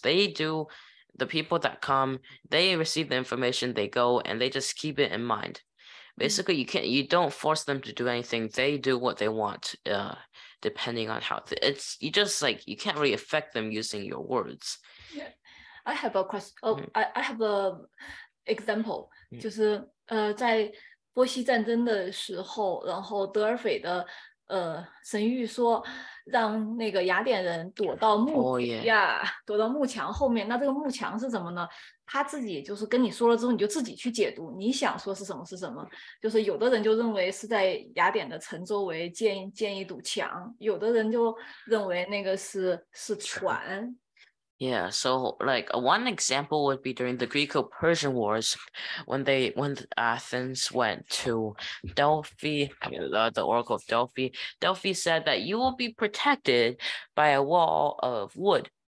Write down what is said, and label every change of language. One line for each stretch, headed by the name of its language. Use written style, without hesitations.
English: The people that come, they receive the information, they go, and they just keep it in mind. Basically, you don't force them to do anything. They do what they want, depending on how you just like, you can't really affect them using your words. Yeah, I have a question. I have a example，
Chinese: 就是在波西战争的时候，然后德尔斐的神谕说让那个雅典人躲到躲到幕墙后面。那这个幕墙是什么呢？他自己就是跟你说了之后，你就自己去解读，你想说是什么是什么。就是有的人就认为是在雅典的城周围建一堵墙，有的人就认为那个是船。
English: Yeah, so like one example would be during the Greco-Persian Wars, when Athens went to Delphi, the Oracle of Delphi. Delphi said that you will be protected by a wall of wood.